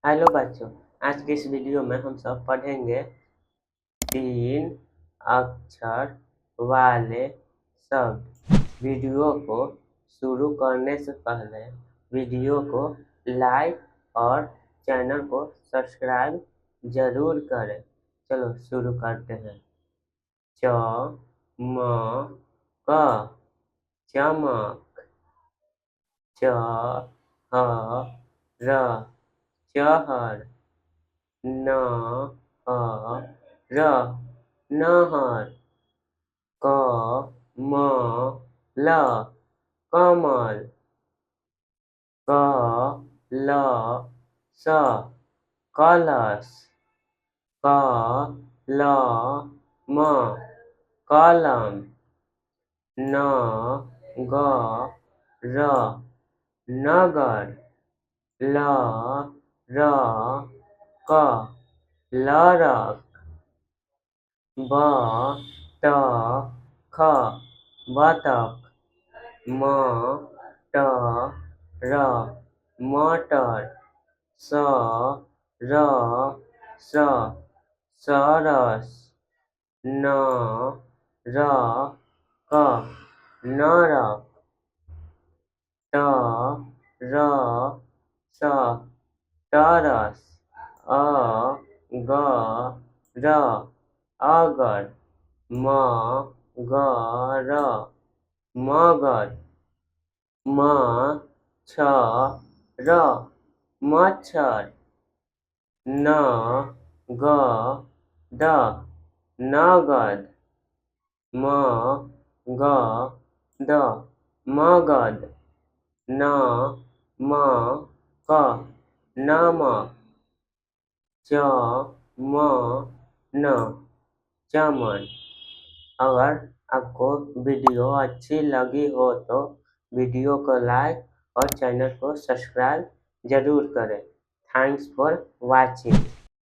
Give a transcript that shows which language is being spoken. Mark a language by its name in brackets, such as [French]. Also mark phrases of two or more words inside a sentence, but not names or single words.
[Hindi] हेलो बच्चों, आज के इस वीडियो में हम सब पढ़ेंगे 3 अक्षर वाले शब्द। वीडियो को शुरू करने से पहले वीडियो को लाइक और चैनल को सब्सक्राइब जरूर करें। चलो शुरू करते हैं। च म क चमक। च ह र चहर। न ह र नहर। क म ल कमल। क ल स कलश। क ल म कलम। न ग र नगर। ल र क लरक। ब त ख बतख। म ट र मटर। स र स सरस। न र क नरक। त र स तरस। अ ग र अगर। म ग र मगर। म छ र मच्छर। न ग द नगद। म ग द मगध। न म क नमक। च म न चमन। अगर आपको वीडियो अच्छी लगी हो तो वीडियो को लाइक और चैनल को सब्सक्राइब जरूर करें। [English] thanks for watching.